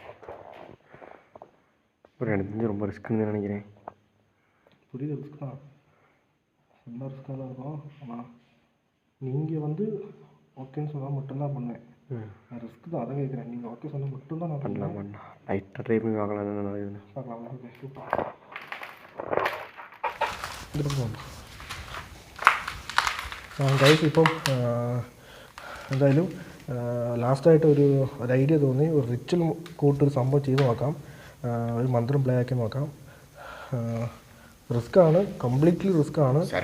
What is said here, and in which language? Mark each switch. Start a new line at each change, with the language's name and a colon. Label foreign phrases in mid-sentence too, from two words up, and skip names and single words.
Tamil: ஒரு எனக்கு தெரிஞ்சு ரொம்ப ரிஸ்க்குன்னு நினைக்கிறேன். புரியுது, ரிஸ்க் தான், ரொம்ப ரிஸ்க்காக தான் இருக்கும். ஆனால் நீங்கள் வந்து ஓகேன்னு சொன்னால் மட்டும்தான் பண்ணேன். நான் ரிஸ்க் தான், அதை கேட்குறேன். நீங்கள் ஓகே சொன்னால் மட்டும்தான் நான் பண்ணலாம். லைட்டாக ட்ரை பண்ணி பார்க்கலாம். பார்க்கலாம். ஓகே சூப்பர்.
Malayalam: ഗൈസ് ഇപ്പം എന്തായാലും ലാസ്റ്റായിട്ട് ഒരു ഐഡിയ തോന്നി. ഒരു റിച്വൽ കൂട്ടൊരു സംഭവം ചെയ്ത് നോക്കാം, ഒരു മന്ത്രം പ്ലേ ആക്കി നോക്കാം. റിസ്ക്കാണ്, കംപ്ലീറ്റ്ലി റിസ്ക്കാണ്.